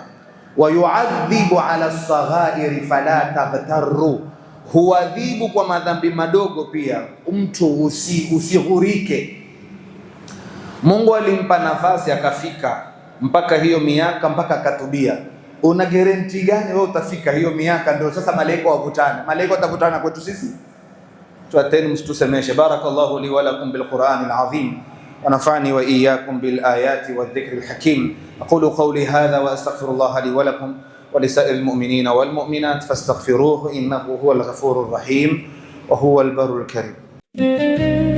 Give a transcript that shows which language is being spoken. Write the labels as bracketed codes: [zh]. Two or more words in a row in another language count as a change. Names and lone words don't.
[ar] ويعذب على الصغائر فلا تغتر, [sw] huadhibu kwa madhambi madogo pia, mtu usighurike. Mungu alimpa nafasi akafika mpaka hiyo miaka, mpaka akatubia. Una guarantee gani wewe utafika hiyo miaka? Ndio sasa malaika wakutana. Malaika watakutana kwetu sisi? Tuateni msitusemeshe. [ar] بارك الله لي ولكم بالقرآن العظيم ونفعني وإياكم بالآيات والذكر الحكيم. أقول قولي هذا وأستغفر الله لي ولكم ولسائر المؤمنين والمؤمنات فاستغفروه إنه هو الغفور الرحيم وهو البر الكريم.